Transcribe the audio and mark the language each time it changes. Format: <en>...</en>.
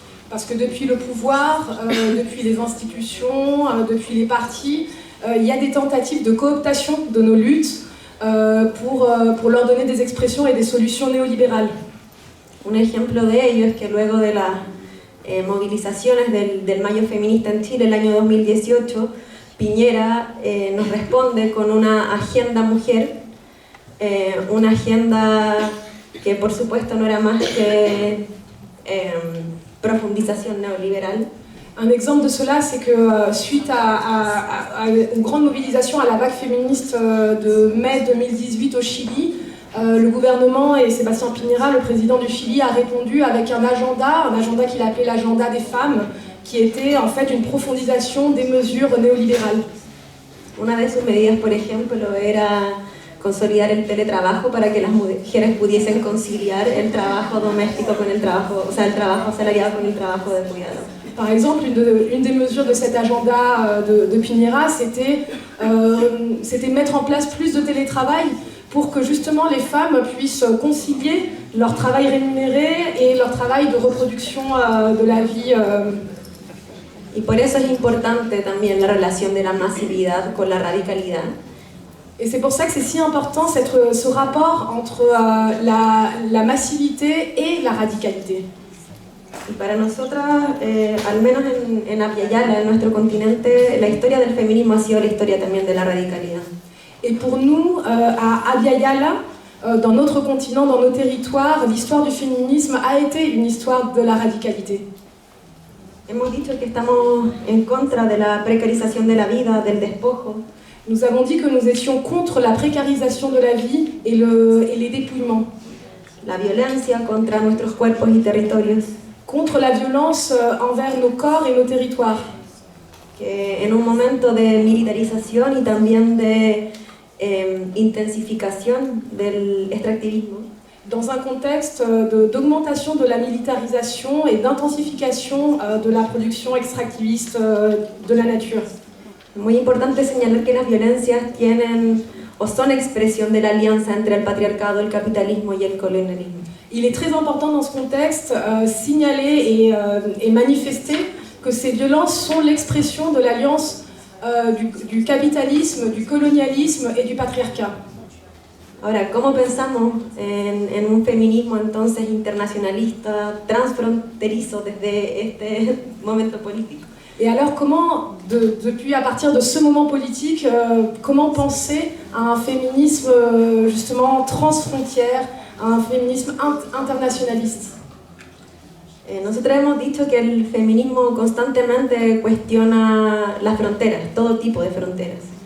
<fr>Parce que depuis le pouvoir, depuis les institutions, depuis les partis, il y a des tentatives de cooptation de nos luttes pour leur donner des expressions et des solutions néolibérales.</fr> <es>Un ejemplo de ello es que luego de las movilizaciones del Mayo Feminista en Chile el año 2018, Piñera nos responde con una agenda mujer, una agenda que por supuesto no era más que profundización neoliberal.</es> <fr>Un exemple de cela, c'est que suite à une grande mobilisation à la vague féministe de mai 2018 au Chili, le gouvernement et Sébastien Piñera, le président du Chili, a répondu avec un agenda qu'il a appelé l'agenda des femmes, qui était en fait une profondisation des mesures néolibérales.</fr> <es>Una de sus medidas, por ejemplo, era consolidar el teletrabajo para que las mujeres pudiesen conciliar el trabajo doméstico con el trabajo, o sea, el trabajo asalariado con el trabajo de cuidado.</es> <fr>Par exemple, une des mesures de cet agenda de Piñera, c'était mettre en place plus de télétravail pour que justement les femmes puissent concilier leur travail rémunéré et leur travail de reproduction de la vie.</fr> <es>Y por eso es importante también la relación de la masividad con la radicalidad.</es> <fr>Et c'est pour ça que c'est si important ce rapport entre la massivité et la radicalité.</fr> <es>Y para nosotras, al menos en Abya Yala, en nuestro continente, la historia del feminismo ha sido la historia también de la radicalidad.</es> <fr>Et pour nous, à Abya Yala, dans notre continent, dans nos territoires, l'histoire du féminisme a été une histoire de la radicalité.</fr> <es>Hemos dicho que estamos en contra de la precarización de la vida, del despojo.</es> <fr>Nous avons dit que nous étions contre la précarisation de la vie et les dépouillements.</fr> <es>La violencia contra nuestros cuerpos y territorios.</es> <fr>Contre la violence envers nos corps et nos territoires.</fr> <es>Que en un momento de militarización y también de intensificación del extractivismo.</es> <fr>Dans un contexte d'augmentation de la militarisation et d'intensification de la production extractiviste de la nature.</fr> <es>Muy importante señalar que las violencias tienen o son expresión de la alianza entre el patriarcado, el capitalismo y el colonialismo.</es> <fr>Il est très important dans ce contexte signaler et manifester que ces violences sont l'expression de l'alliance du capitalisme, du colonialisme et du patriarcat.</fr> <es>Ahora, ¿cómo pensamos en un feminismo entonces internacionalista, transfronterizo desde este momento político?</es> <fr>Et alors, comment, à partir de ce moment politique, comment penser à un féminisme justement transfrontière, à un féminisme internationaliste?</fr> <es>Nosotros hemos dicho que el feminismo constantemente cuestiona las fronteras, todo tipo de fronteras.</es>